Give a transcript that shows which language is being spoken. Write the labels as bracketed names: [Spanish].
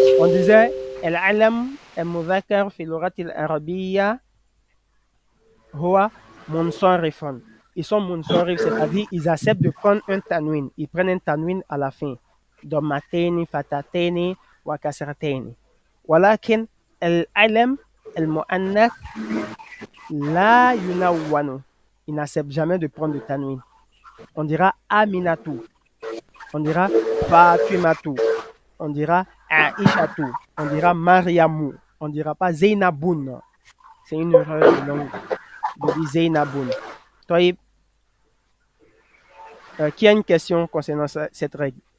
[French] On disait [Arabic] العلم المذكر في اللغة العربية هو منصرف. [French] Ils sont munsarif, c'est-à-dire ils acceptent de prendre un tanwin. Ils prennent un tanwin à la fin. [Arabic] ضمتين فتاتين وكسرتين. ولكن العلم المؤنث لا ينون. [French] Ils n'acceptent jamais de prendre de tanwin. On dira Aminatu. On dira Fatimatu. On dira Aishatu. On dira Mariamu. On ne dira pas Zainabun. C'est une erreur de langue de dire Zainabun. Taïb, qui a une question concernant cette règle?